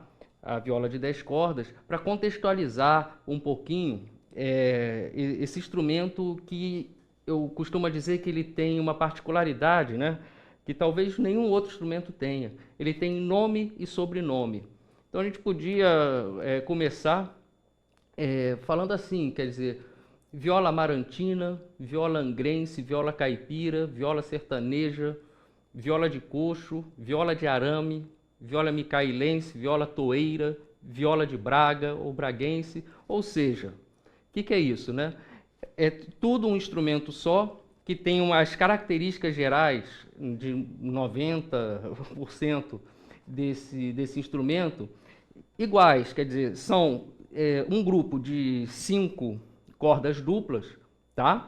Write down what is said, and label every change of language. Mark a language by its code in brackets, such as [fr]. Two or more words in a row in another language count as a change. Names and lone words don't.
[pt] A viola de 10 cordas, para contextualizar um pouquinho esse instrumento que eu costumo dizer que ele tem uma particularidade, né? Que talvez nenhum outro instrumento tenha. Ele tem nome e sobrenome. Então a gente podia começar falando assim, quer dizer, viola amarantina, viola angrense, viola caipira, viola sertaneja, viola de coxo, viola de arame, viola micaelense, viola toeira, viola de Braga ou braguense, ou seja, o que é isso, né? É tudo um instrumento só que tem umas características gerais de 90% desse instrumento iguais, quer dizer, são um grupo de 5 cordas duplas, tá?